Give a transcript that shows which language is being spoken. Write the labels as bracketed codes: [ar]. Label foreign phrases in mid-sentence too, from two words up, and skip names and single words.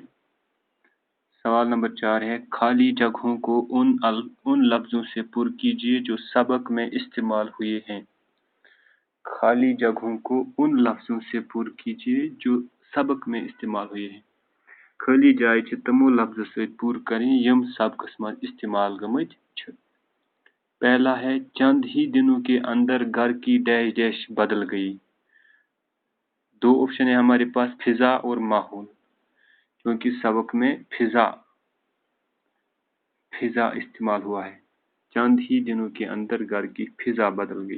[ur] سوال نمبر 4 ہے، خالی جگہوں کو ان لفظوں سے پر کیجیے جو سبق میں استعمال ہوئے ہیں۔ خالی جگہوں کو ان لفظوں سے پر کیجیے جو سبق میں استعمال ہوئے ہیں۔ [ks] خالی جائے چھ تمو لفظ سۭتۍ پور کریں یم سبقس مز استعمال گمت چھ۔ [ur] پہلا ہے، چند ہی دنوں کے اندر گھر کی ڈیش ڈیش بدل گئی۔ دو آپشن ہے ہمارے پاس، فضا اور ماحول، کیونکہ سبق میں فضا استعمال ہوا ہے۔ چند ہی دنوں کے اندر گھر کی فضا بدل گئی۔